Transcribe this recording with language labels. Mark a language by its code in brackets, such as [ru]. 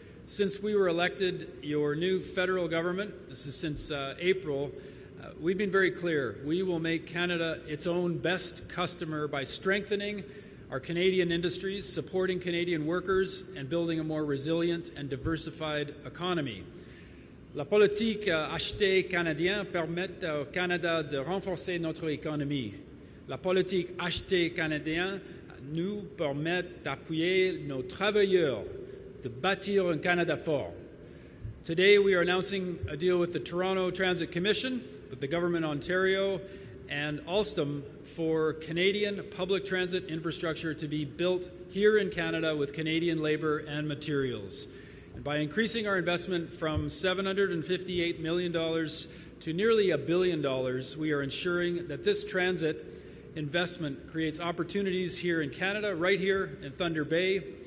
[en] Since we were elected, your new federal government, this is since April, we've been very clear. We will make Canada its own best customer by strengthening our Canadian industries, supporting Canadian workers, and building a more resilient and diversified economy. [fr] La politique achetée canadienne permet au Canada de renforcer notre économie. La politique achetée canadienne nous permet d'appuyer nos travailleurs, de bâtir un Canada fort. [en] Today we are announcing a deal with the Toronto Transit Commission, with the Government of Ontario, and Alstom for Canadian public transit infrastructure to be built here in Canada with Canadian labour and materials. And by increasing our investment from $758 million to nearly $1 billion, we are ensuring that this transit investment creates opportunities here in Canada, right here in Thunder Bay,